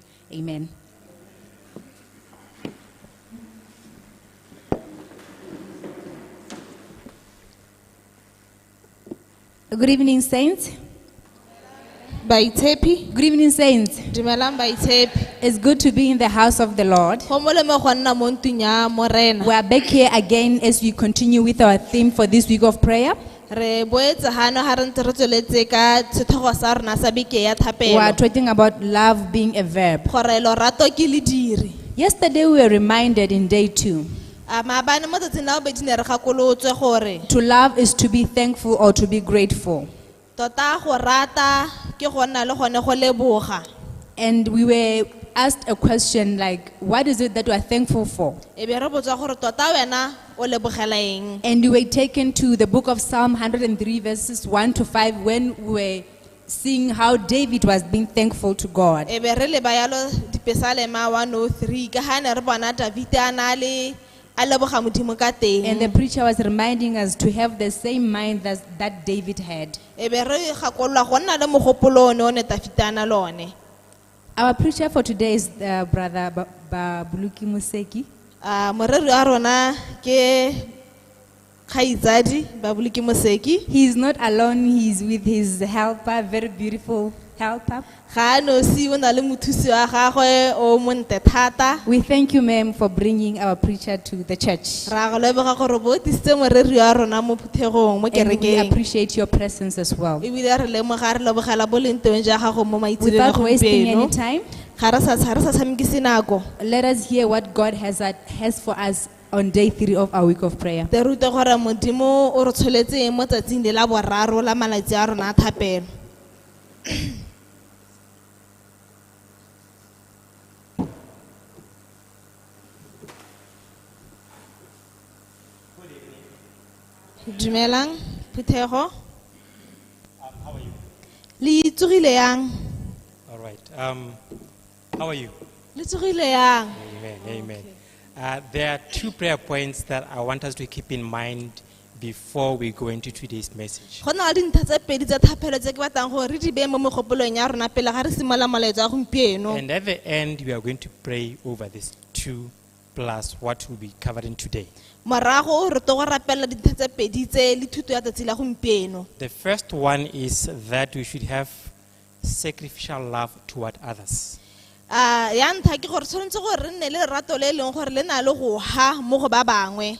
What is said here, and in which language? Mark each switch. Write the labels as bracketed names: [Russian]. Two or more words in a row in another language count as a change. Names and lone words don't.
[English] Amen. Good evening, saints. [Tswana] Baitepi. [English] Good evening, saints. [Tswana] Dumelang baitepi. [English] It's good to be in the house of the Lord. [Tswana] Go molemo go nna mo ntlong ya Morena. [English] We are back here again as we continue with our theme for this week of prayer. [Tswana] Re boetse hano ha re ntse re tsweletse ka sethogo sa rona sa beke ya [English] We are [Tswana] thapelo. [English] talking about love being a verb. [Tswana] Gore lorato ke lediri. [English] Yesterday we were reminded in day 2. [Tswana] Maabane mo tsatsing la bobedi ne re gakolotswe gore [English] To love is to be thankful or to be grateful. [Tswana] tota go rata ke go nna le gone go leboga. [English] And we were asked a question like, what is it that we are thankful for? [Tswana] E be re botswa gore tota wena o lebogela eng. [English] And we were taken to the book of Psalm 103 verses 1 to 5 when we were seeing how David was being thankful to God. [Tswana] E be re leba yalo dipesalema 103 ka ha ne re bona David a na le a leboga modimo ka teng. [English] And the preacher was reminding us to have the same mind that David had. [Tswana] E be re gakolola go nna le mogopolo o ne David a na lone. [English] Our preacher for today is Brother Baboloki Moseki. [Tswana] Moreri a rona ke khaizadi Baboloki Moseki. [English] He is not alone, he is with his helper, very beautiful helper. [Tswana] Ga no si o na le mothusi wa gagwe o monte thata. [English] We thank you, ma'am, for bringing our preacher to the church. [Tswana] Ra go leboga gore bo tise moreri a rona mo phuthegong mo [English] And we [Tswana] kerekeng. [English] appreciate your presence as well. [Tswana] E bile re lemoga re lebogela bo leng teng ja gago mo maitseleng a [English] Without wasting any [Tswana] gompieno. [English] time, [Tswana] Ga re sa tshamekise nako. [English] let us hear what God has for us on day 3 of our week of prayer. [Tswana] Te rute gore modimo o re tsholetse mo tsatsing le la boraro la malatsi a rona a thapelo. Dumelang, Phuthego. [English] How are you? [Tswana] Le tsogile yang? [English] All right. How are you? [Tswana] Le tsogile yang? [English] Amen. Amen. There are 2 prayer points that I want us to keep in mind before we go into today's message. [Tswana] Go na le dintlha tse pedi tsa thapelo tse ke batlang gore re di beye mo megopolong ya rona pele ga re simolola molaetso a gompieno. [English] And at the end, we are going to pray over these 2 plus what will be covered in today. [Tswana] Morago re to go rapela dintlha tse pedi tse le thuto ya tsatsi la gompieno. [English] The first one is that we should have sacrificial love toward others. [Tswana] Ya ntlha ke gore tshwanetse gore re nne le lerato le leng gore le na le go ha mo go ba bangwe.